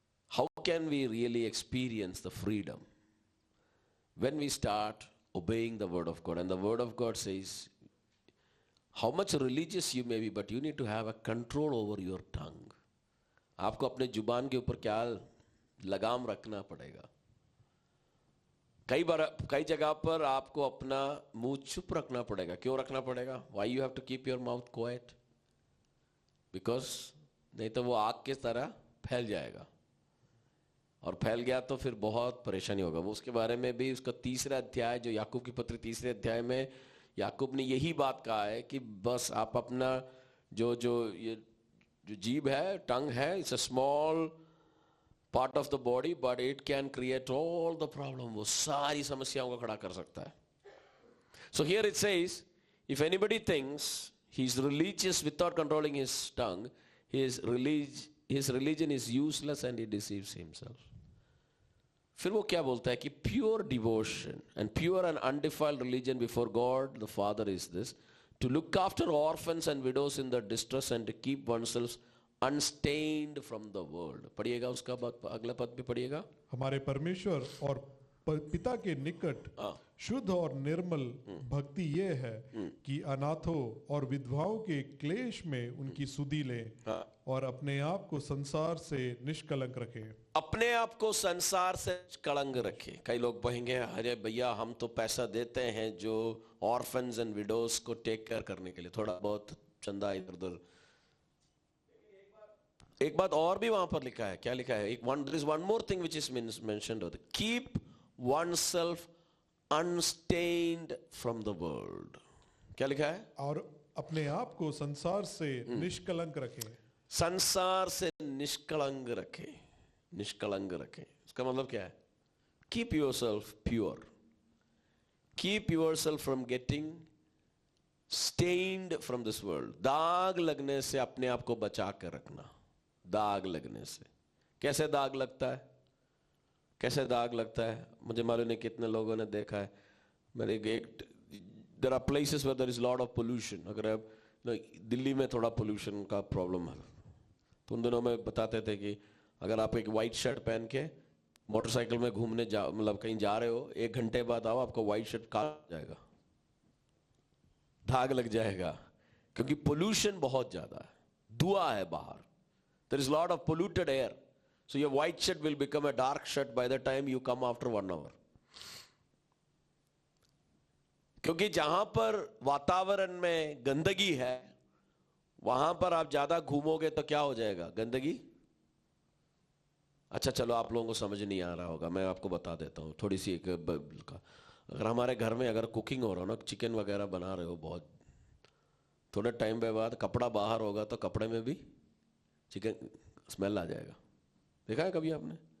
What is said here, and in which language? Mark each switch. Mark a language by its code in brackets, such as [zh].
[en] How can we really experience the freedom? when we start obeying the word of God. And the word of God says, how much religious you may be, but you need to have a control over your tongue. [hi] आपको अपने जुबान के ऊपर क्या लगाम रखना पड़ेगा. कई जगह पर आपको अपना मुंह चुप रखना पड़ेगा. क्यों रखना पड़ेगा? [en] Why you have to keep your mouth quiet? [hi] Because नहीं तो वो आग की तरह फैल जाएगा, और फैल गया तो फिर बहुत परेशानी होगा. वो उसके बारे में भी उसका 3रा अध्याय, जो याकूब की पत्री 3रे अध्याय में याकूब ने यही बात कहा है कि बस आप अपना जो जीभ है, टंग है, [en] It's a small part of the body but it can create all the problem. [hi] वो सारी समस्याओं को खड़ा कर सकता है. [en] So here it says, if anybody thinks he is religious without controlling his tongue, his religion is useless and he deceives himself. [hi] फिर वो क्या बोलता है कि [en] pure devotion and pure and undefiled religion before God the Father is this, to look after orphans and widows in their distress and to keep oneself unstained from the world. [hi] पढ़िएगा उसका अगला पद भी पढ़िएगा. हमारे परमेश्वर और पिता के निकट शुद्ध और निर्मल भक्ति ये है कि अनाथों और विधवाओं के क्लेश में उनकी सुधि लें और अपने आप को संसार से निष्कलंक रखें. अपने आप को संसार से कलंक रखे. कई लोग कहेंगे, अरे भैया हम तो पैसा देते हैं जो [en] orphans and widows [hi] को [en] take care [hi] करने के लिए, थोड़ा बहुत चंदा इधर उधर. एक बात और भी वहां पर लिखा है. क्या लिखा है? [en] there is one more thing which is mentioned. Keep oneself unstained from the world. [hi] क्या लिखा है? और अपने आप को संसार से निष्कलंक रखें. संसार से निष्कलंक रखे. निष्कलंक रखे इसका मतलब क्या है? [en] Keep yourself pure. Keep yourself from getting stained from this world. [hi] दाग लगने से अपने आप को बचा कर रखना. दाग लगने से. कैसे दाग लगता है? कैसे दाग लगता है? मुझे मालूम नहीं कितने लोगों ने देखा है. मेरे [en] there are places where there is lot of pollution. [hi] अगर आप दिल्ली में थोड़ा pollution का प्रॉब्लम है, तो उन दिनों में बताते थे कि अगर आप एक वाइट शर्ट पहन के मोटरसाइकिल में घूमने मतलब कहीं जा रहे हो, 1 घंटे बाद आओ, आपको वाइट शर्ट काला जाएगा. दाग लग जाएगा, क्योंकि पोल्यूशन बहुत ज्यादा है, धुआं है बाहर. [en] There is a lot of polluted air. So your white shirt will become a dark shirt by the time you come after 1 hour. [hi] क्योंकि जहां पर वातावरण में गंदगी है, वहां पर आप ज्यादा घूमोगे तो क्या हो जाएगा? गंदगी. अच्छा चलो, आप लोगों को समझ नहीं आ रहा होगा, मैं आपको बता देता हूं थोड़ी सी एक अगर हमारे घर में अगर कुकिंग हो रहा हो ना, चिकन वगैरह बना रहे हो, बहुत थोड़े टाइम के बाद कपड़ा बाहर होगा तो कपड़े में भी चिकन स्मेल आ जाएगा. देखा है कभी आपने?